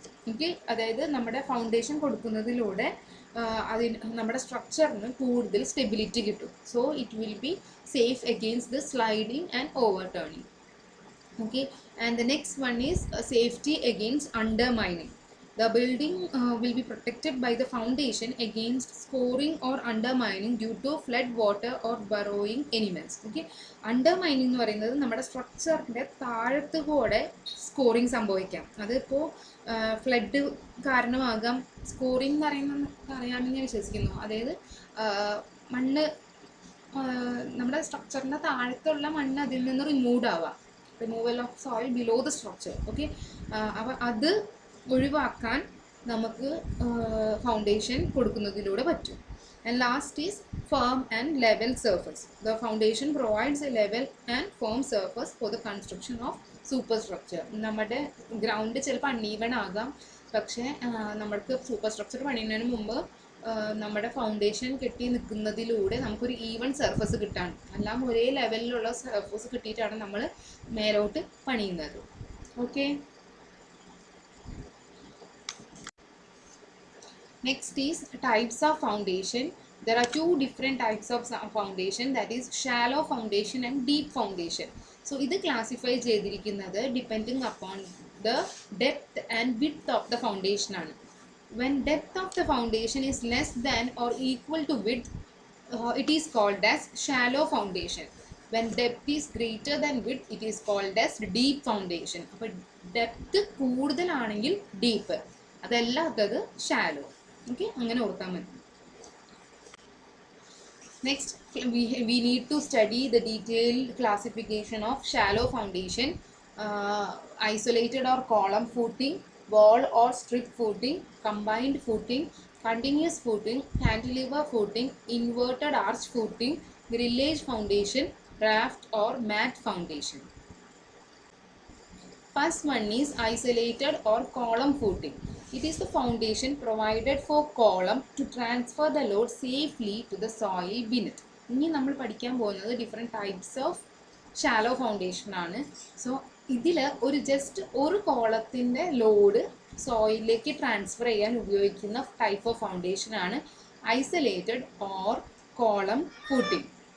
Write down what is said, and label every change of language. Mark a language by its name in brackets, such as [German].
[Malayalam] Okay, അതായത് നമ്മുടെ foundation കൊടുക്കുന്നതിലൂടെ നമ്മുടെ സ്ട്രക്ചറിന് കൂടുതൽ സ്റ്റെബിലിറ്റി കിട്ടും. [English] So it will be safe against the sliding and overturning. Okay, and the next one is safety against undermining. The building will be protected by the foundation against scoring or undermining due to flood water or burrowing animals. [Malayalam] Okay, undermining എന്ന് പറയുന്നത് നമ്മുടെ സ്ട്രക്ചറിൻ്റെ താഴത്ത് കൂടെ scoring സംഭവിക്കാം. അതിപ്പോൾ flood കാരണമാകാം. Scoring എന്ന് പറയുന്നത് അറിയാമെന്ന് ഞാൻ വിശ്വസിക്കുന്നു. അതായത് മണ്ണ്, നമ്മുടെ സ്ട്രക്ചറിൻ്റെ താഴത്തുള്ള മണ്ണ് അതിൽ നിന്ന് റിമൂവ് ആവാം. [English] Removal of soil below the structure. [Malayalam] Okay, അപ്പോൾ അത് ഒഴിവാക്കാൻ നമുക്ക് ഫൗണ്ടേഷൻ കൊടുക്കുന്നതിലൂടെ പറ്റും. [English] And last is firm and level surface. The foundation provides a level and firm surface for the construction of superstructure. [Malayalam] നമ്മുടെ ഗ്രൗണ്ട് ചിലപ്പോൾ uneven ആകാം, പക്ഷേ നമ്മൾക്ക് സൂപ്പർ സ്ട്രക്ചർ പണിയുന്നതിന് മുമ്പ് നമ്മുടെ ഫൗണ്ടേഷൻ കെട്ടി നിൽക്കുന്നതിലൂടെ നമുക്കൊരു ഈവൺ സർഫസ് കിട്ടാണ്. എല്ലാം ഒരേ ലെവലിലുള്ള സർഫസ് കിട്ടിയിട്ടാണ് നമ്മൾ മേലോട്ട് പണിയുന്നത്. [English] Okay, next is types of foundation. There are two different types of foundation, that is shallow foundation and deep foundation. So [Malayalam] ഇത് ക്ലാസിഫൈ ചെയ്തിരിക്കുന്നത് depending [English] upon the depth and width of the foundation ആണ്. When depth of the foundation is less than or equal to width, it is called as shallow foundation. When depth is greater than width, it is called as deep foundation. [Malayalam] അപ്പോൾ depth കൂടുതലാണെങ്കിൽ deep, അതല്ലാത്തത് shallow. Okay, അങ്ങനെ ഓർത്താൽ മതി. [English] Next, we need to study the detailed classification of shallow foundation, isolated or column footing, wall or strip footing, combined footing, continuous footing, cantilever footing, inverted arch footing, grillage foundation, raft or mat foundation. First one is isolated or column footing. It is the foundation provided for column to transfer the load safely to the soil beneath. [Malayalam] ഇനി നമ്മൾ പഠിക്കാൻ പോകുന്നത് different types of shallow foundation ആണ്. So ഇതിൽ ഒരു കോളത്തിൻ്റെ load സോയിലിലേക്ക് transfer ചെയ്യാൻ ഉപയോഗിക്കുന്ന type of foundation ആണ് ഐസൊലേറ്റഡ് ഓർ കോളം ഫൂട്ടിംഗ്.